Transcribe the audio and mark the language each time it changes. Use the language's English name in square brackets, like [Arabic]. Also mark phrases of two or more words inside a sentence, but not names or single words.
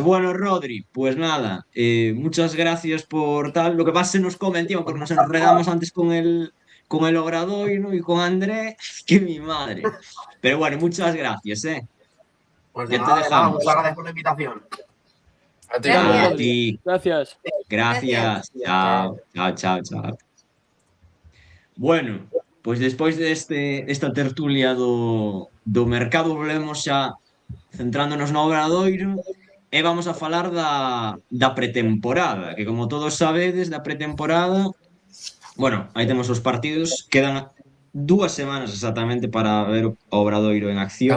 [Spanish] Bueno, Rodri, pues nada, muchas gracias por tal. Lo que pasa es que se nos come el tiempo porque nos enredamos antes con el Obradoiro y con André, que mi madre. Pero bueno, muchas gracias, Pues Ya de te nada, dejamos. muchas gracias por la invitación. A ti, Gracias. A Rodri. ti. Gracias. Gracias. Chao. [Galician] Bueno, pois despois esta tertulia do mercado volvemos xa centrándonos no Obradoiro e vamos a falar da pretemporada, que como todos sabedes, da pretemporada, bueno, aí temos os partidos, quedan 2 semanas exactamente para ver o Obradoiro en acción